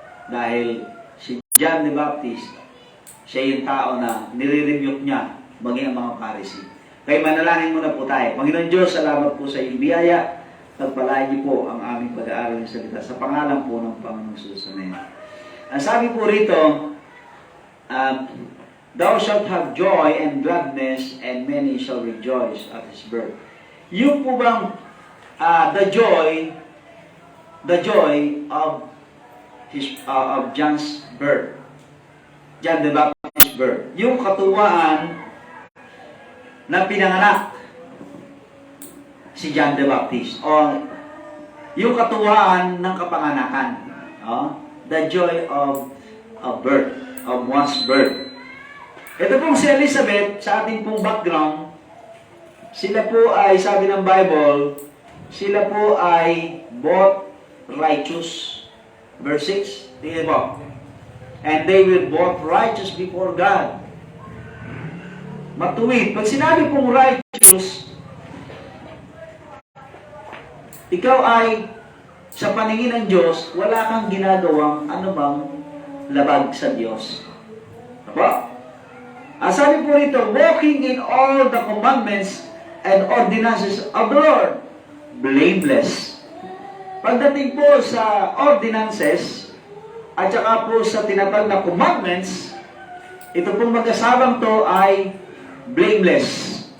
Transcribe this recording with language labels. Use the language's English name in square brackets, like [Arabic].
[Filipino] Dahil si John the Baptist, siya yung tao na nire-rebuke niya, maging ang mga Pharisee. Kaya manalangin muna po tayo. Panginoon Diyos, salamat po sa iyong biyaya. Pagpalain niyo po ang aming pag-aaral ng salita sa pangalan po ng Panginoong Susanin. Ang sabi po rito, [English] Thou shalt have joy and gladness, and many shall rejoice at his birth. [Filipino] Yung po bang [English] the joy of John's birth, John the Baptist's birth, [Filipino] yung katuwaan na pinanganak si John the Baptist, o yung katuwaan ng kapanganakan, [English] the joy of birth, of one's birth. [Filipino] Ito pong si Elizabeth, sa ating pong background, sila po ay, sabi ng Bible, sila po ay both righteous. Verse 6, tingnan po. [English] And they were both righteous before God. [Filipino] Matuwid. Pag sinabi pong righteous, ikaw ay sa paningin ng Diyos, wala kang ginagawang anumang labag sa Diyos. Diba? Sabi po rito, [English] walking in all the commandments and ordinances of the Lord, blameless. [Filipino] Pagdating po sa ordinances, at saka po sa tinatawag na commandments, ito pong mag-asabang to ay blameless.